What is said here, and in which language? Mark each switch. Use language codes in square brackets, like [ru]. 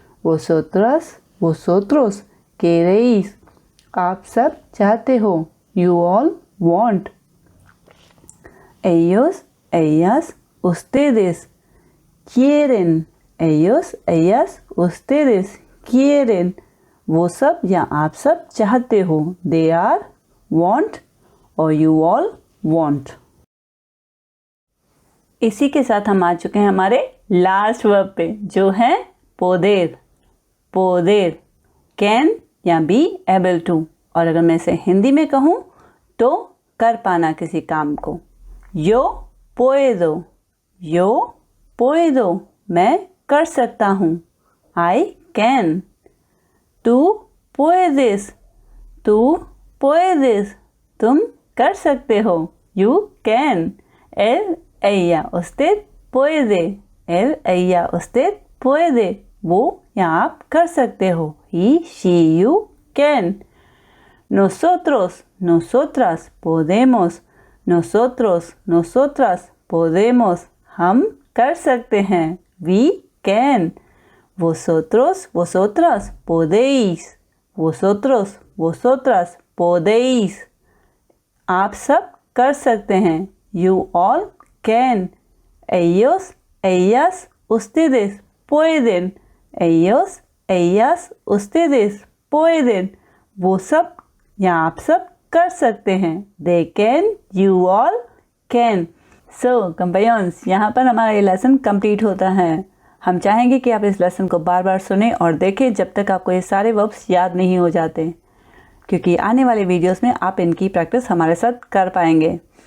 [es] Vosotras, vosotros queréis. [hi] आप सब चाहते हो. [en] You all want. [es] Ellos, ellas, ustedes quieren. Ellos, ellas, ustedes quieren. [hi] वो सब या आप सब चाहते हो. [en] They are, want [hi] और [en] you all want. [hi] इसी के साथ हम आ चुके हैं हमारे लास्ट वर्ब पे, जो है poder. कैन या [en] Be able to. [hi] और अगर मैं इसे हिंदी में कहूँ तो कर पाना किसी काम को. [es] yo puedo, [hi] मैं कर सकता हूँ. [en] I can. [es] tú puedes, [hi] तुम कर सकते हो. [en] You can. [es] él, ella, usted puede, [hi] वो या आप कर सकते हो. [en] He, she, you can. [es] Nosotros, nosotras podemos. Nosotros, nosotras podemos, [hi] हम कर सकते हैं. [en] We can. [es] Vosotros, vosotras podéis. Vosotros, vosotras podéis, [hi] आप सब कर सकते हैं. [en] You all can. [es] Ellos, ellas, ustedes pueden. Ellos, ellas, ustedes pueden, [hi] वो सब या आप सब कर सकते हैं. [en] They can, you all can. [hi] So compañeros, यहाँ पर हमारा ये लेसन कंप्लीट होता है. हम चाहेंगे कि आप इस लेसन को बार बार सुनें और देखें जब तक आपको ये सारे वर्ब्स याद नहीं हो जाते, क्योंकि आने वाले वीडियोस में आप इनकी प्रैक्टिस हमारे साथ कर पाएंगे.